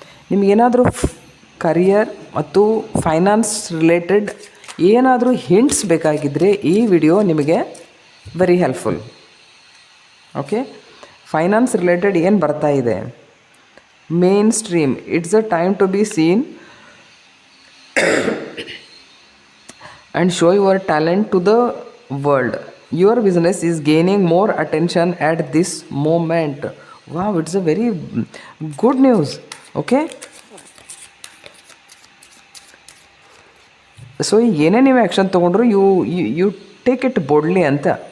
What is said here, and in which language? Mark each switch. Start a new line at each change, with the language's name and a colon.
Kannada: ನಿಮಗೇನಾದರೂ ಕರಿಯರ್ ಮತ್ತು finance related ಏನಾದರೂ ಹಿಂಟ್ಸ್ ಬೇಕಾಗಿದ್ದರೆ ಈ ವಿಡಿಯೋ ನಿಮಗೆ very helpful.
English: okay, finance related
Kannada: ಏನು ಬರ್ತಾ ಇದೆ,
English: Mainstream, it's a time to be seen and show your talent to the world. Your business is gaining more attention at this moment. Wow, it's a very good news. Okay, so
Kannada: ಏನೇ ನೀವು action ತೊಗೊಂಡ್ರು
English: You take it boldly ಅಂತ.